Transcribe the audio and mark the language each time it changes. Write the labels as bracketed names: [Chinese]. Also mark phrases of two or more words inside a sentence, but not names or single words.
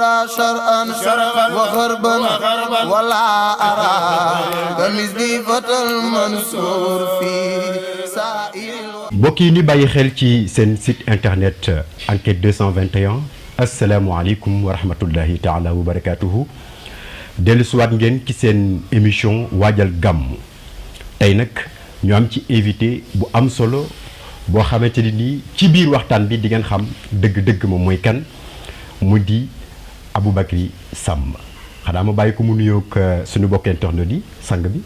[Arabic] شرعا وغربا ولا أرى كمثلي فتى المنصور في سائر. [Wolof] mbokk yi ni bàyyi xel ci seen [French] site internet [Wolof] enquête 221 [Arabic] السلام عليكم ورحمة الله تعالى وبركاته [Wolof] dellu siwaat ngeen ci seen émission waajal gàmmu tey nag ñu am ci invité bu am solo boo xamante ni nii ci biir waxtaan bi di ngeen xam dëgg-dëgg moom mooy kan mu di Aboubacry Samb xanaa ma bàyyi ko mu nuyoog suñu bokk internet yi sang bi.